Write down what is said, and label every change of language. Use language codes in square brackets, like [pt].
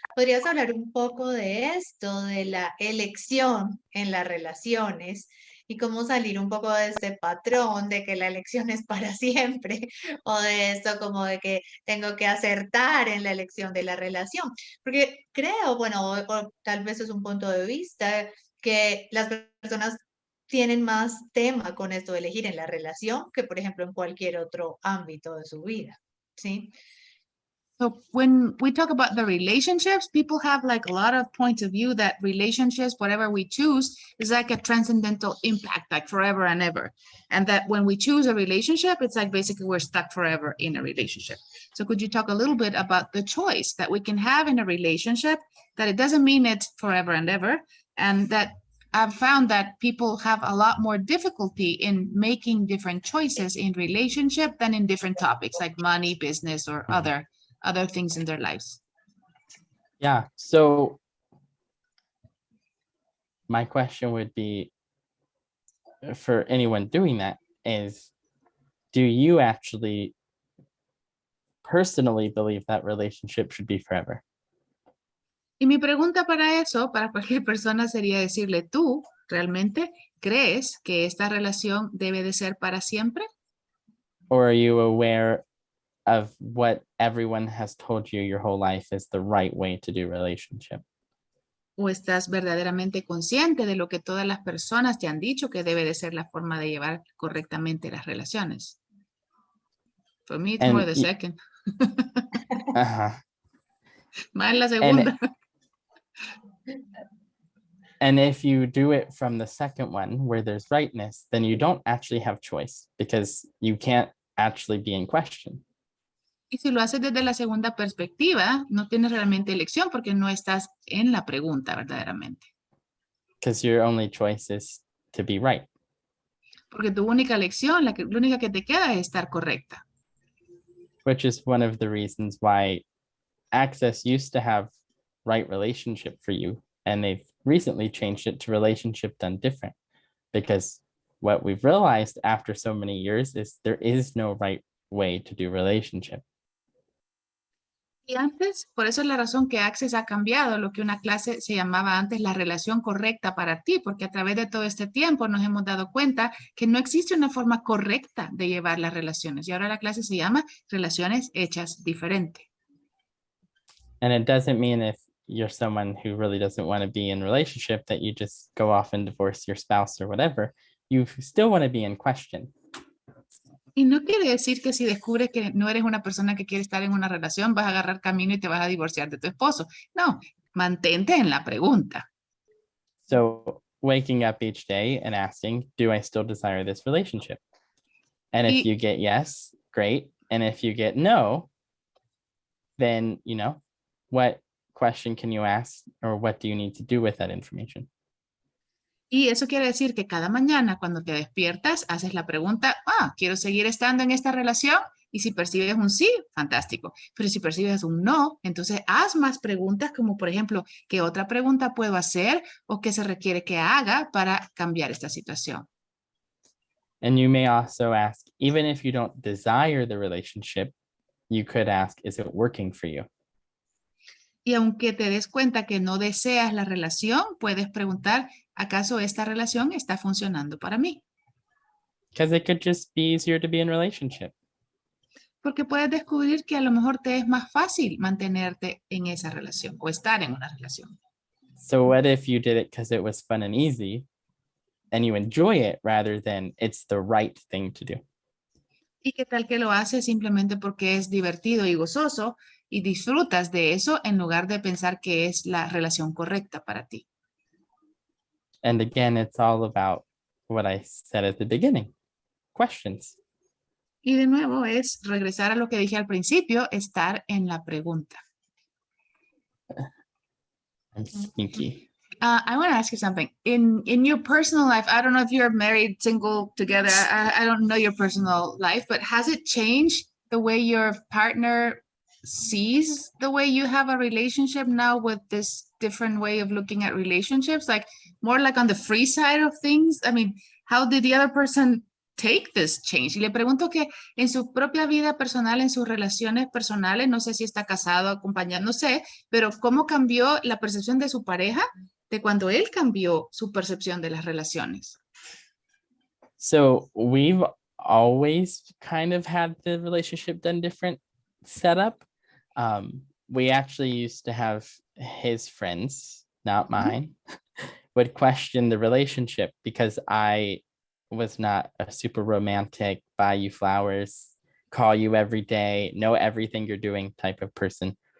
[es] ¿Podrías hablar un poco de esto, de la elección en las relaciones y cómo salir un poco de este patrón de que la elección es para siempre o de esto como de que tengo que acertar en la elección de la relación? Porque creo, bueno, o tal vez es un punto de vista que las personas tienen más tema con esto de elegir en la relación que, por ejemplo, en cualquier otro ámbito de su vida, ¿sí? [en] So when we talk about the relationships, people have like a lot of points of view that relationships, whatever we choose, is like a transcendental impact, like forever and ever. And that when we choose a relationship, it's like basically we're stuck forever in a relationship. So could you talk a little bit about the choice that we can have in a relationship, that it doesn't mean it's forever and ever, and that I've found that people have a lot more difficulty in making different choices in relationship than in different topics like money, business, or other things in their lives. Yeah. So my question would be for anyone doing that is, do you actually personally believe that relationship should be forever? [es] Y mi pregunta para eso, para cualquier persona, sería decirle, ¿tú realmente crees que esta relación debe de ser para siempre? [en] Or are you aware of what everyone has told you your whole life is the right way to do relationship? [es] ¿O estás verdaderamente consciente de lo que todas las personas te han dicho que debe de ser la forma de llevar correctamente las relaciones? [en] For me, it's more And the second. uh-huh. [es] Más la [en] And [es] segunda. [en] and if you do it from the second one where there's rightness, then you don't actually have choice because you can't actually be in question. [es] Y si lo haces desde la segunda perspectiva, no tienes realmente elección porque no estás en la pregunta verdaderamente. [en] Because your only choice is to be right. [es] Porque tu única elección, la única que te queda es estar correcta. [en] Which is one of the reasons why Access used to have right relationship for you, and they've recently changed it to relationship done different, because what we've realized after so many years is there is no right way to do relationship. [es] Y antes, por eso es la razón que Access ha cambiado lo que una clase se llamaba antes la relación correcta para ti, porque a través de todo este tiempo nos hemos dado cuenta que no existe una forma correcta de llevar las relaciones. Y ahora la clase se llama Relaciones Hechas Diferente. [en] And it doesn't mean if you're someone who really doesn't want to be in a relationship that you just go off and divorce your spouse or whatever. You still want to be in question. [es] Y no quiere decir que si descubres que no eres una persona que quiere estar en una relación, vas a agarrar camino y te vas a divorciar de tu esposo. No, mantente en la pregunta. [en] So waking up each day and asking, do I still desire this relationship? And if you get yes, great. And if you get no, then, you know, what question can you ask or what do you need to do with that information? [es] Y eso quiere decir que cada mañana cuando te despiertas, haces la pregunta, ¿quiero seguir estando en esta relación? Y si percibes un sí, fantástico. Pero si percibes un no, entonces haz más preguntas como, por ejemplo, ¿qué otra pregunta puedo hacer o qué se requiere que haga para cambiar esta situación? [en] And you may also ask, even if you don't desire the relationship, you could ask, is it working for you? [es] Y aunque te des cuenta que no deseas la relación, puedes preguntar, ¿acaso esta relación está funcionando para mí? [en] Because it could just be easier to be in relationship. [es] Porque puedes descubrir que a lo mejor te es más fácil mantenerte en esa relación o estar en una relación. [en] So what if you did it because it was fun and easy and you enjoy it rather than it's the right thing to do? [es] ¿Y qué tal que lo haces simplemente porque es divertido y gozoso y disfrutas de eso en lugar de pensar que es la relación correcta para ti? [en] And again, it's all about what I said at the beginning. Questions. [es] Y de nuevo es regresar a lo que dije al principio, estar en la pregunta. [en] I'm sneaky. I want to ask you something. In your personal life, I don't know if you're married, single, together. I don't know your personal life, but has it changed the way your partner sees the way you have a relationship now with this different way of looking at relationships? Like more like on the free side of things? I mean, how did the other person take this change? [es] Y le pregunto que en su propia vida personal, en sus relaciones personales, no sé si está casado, acompañado, no sé, pero cómo cambió la percepción de su pareja de cuando él cambió su percepción de las relaciones. [en] So we've always kind of had the relationship done different setup. We actually used to have his friends, not mine, would question the relationship because I was not a super romantic, buy you flowers, call you every day, know everything you're doing type of person.